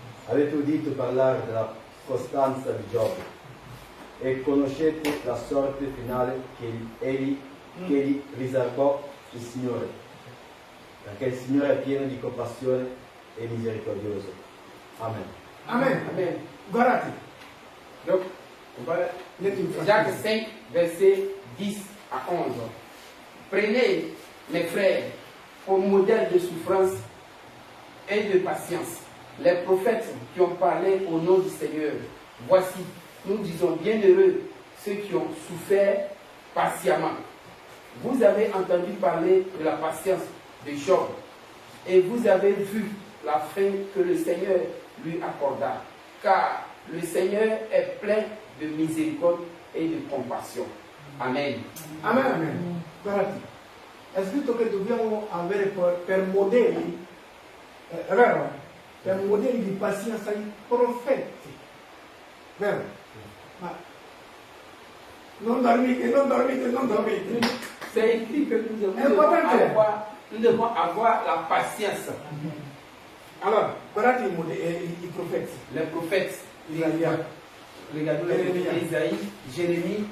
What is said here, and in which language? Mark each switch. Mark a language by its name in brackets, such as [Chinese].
[Italian] Avete udito parlare della costanza di Giobbe e conoscete la sorte finale che gli riservò il Signore, perché il Signore è pieno di compassione e misericordioso. Amen. Amen. Amen. Guardate, [French] Donc, on va Jacques 5, verset 10 à 11. Prenez, mes frères, pour modèle de souffrance et de patience, les prophètes qui ont parlé au nom du Seigneur. Voici, nous disons bienheureux ceux qui ont souffert patiemment. Vous avez entendu parler de la patience de Job et vous avez vu la fin que le Seigneur lui accorda, car le Seigneur est plein de miséricorde et de compassion. Amen. amen, amen. [Italian] Guardate, è scritto che dobbiamo avere per modelli, è vero? Per modelli di pazienza i profeti, vero? Ma non dormite, non dormite, non dormite. [French] C'est écrit que nous devons avoir la patience. [Italian] Allora, guardate i profeti. [French] Les prophètes, [Italian] Isaia, [French] regardez Isaïe, Jérémie,